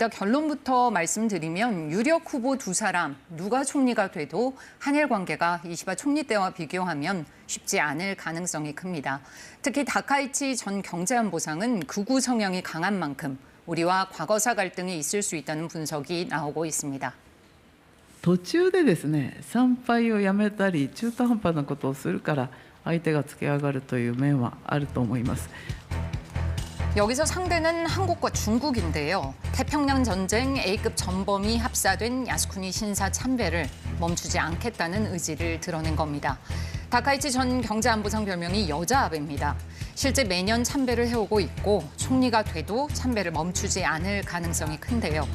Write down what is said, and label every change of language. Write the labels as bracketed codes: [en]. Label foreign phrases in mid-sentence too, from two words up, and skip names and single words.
[ko] 결론부터 말씀드리면 유력 후보 두 사람 누가 총리가 돼도 한일 관계가 이시바 총리 때와 비교하면 쉽지 않을 가능성이 큽니다. 특히 다카이치 전 경제안보상은 극우 성향이 강한 만큼 우리와 과거사 갈등이 있을 수 있다는 분석이 나오고 있습니다. [ja] 途中でですね、参拝をやめたり中途半端なことをするから相手がつけ上がるという面はあると思います。 [ko] 여기서 상대는 한국과 중국인데요. 태평양 전쟁 A급 전범이 합사된 야스쿠니 신사 참배를 멈추지 않겠다는 의지를 드러낸 겁니다. 다카이치 전 경제안보상 별명이 여자 아베입니다. 실제 매년 참배를 해오고 있고 총리가 돼도 참배를 멈추지 않을 가능성이 큰데요.